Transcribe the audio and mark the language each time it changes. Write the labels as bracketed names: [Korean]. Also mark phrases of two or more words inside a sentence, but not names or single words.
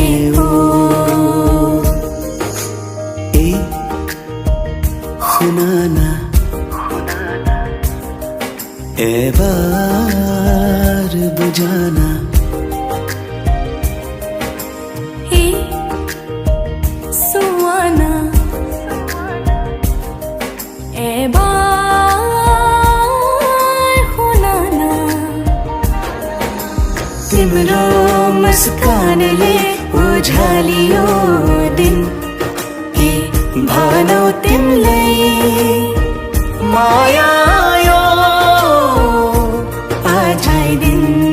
[Assamese] এই শুনানা এবাৰ বুজানা। এই চোৱানা এবাৰ শুনানা। [Nepali] तिम्रो मुस्कानले उझालियो दिन के भनौ तिमीलाई माया यो अझै दिन।